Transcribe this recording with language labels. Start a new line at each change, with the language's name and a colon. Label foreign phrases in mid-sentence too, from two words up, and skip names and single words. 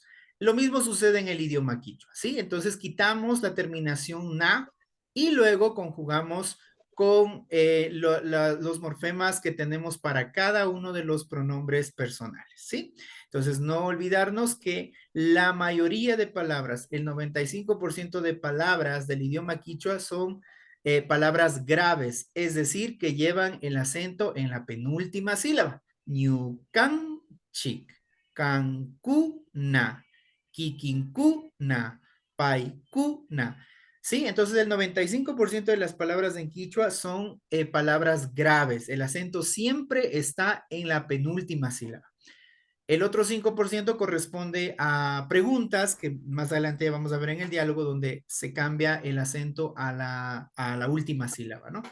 Spanish: Lo mismo sucede en el idioma quichua, ¿sí? Entonces quitamos la terminación na y luego conjugamos con los morfemas que tenemos para cada uno de los pronombres personales, ¿sí? Entonces, no olvidarnos que la mayoría de palabras, el 95% de palabras del idioma quichua son palabras graves, es decir, que llevan el acento en la penúltima sílaba.
Quechua: Ñucanchic, cancuna, kikinkuna, paikuna.
Spanish: Sí, entonces el 95% de las palabras en quichua son palabras graves. El acento siempre está en la penúltima sílaba. El otro 5% corresponde a preguntas que más adelante vamos a ver en el diálogo donde se cambia el acento a la última sílaba, ¿no?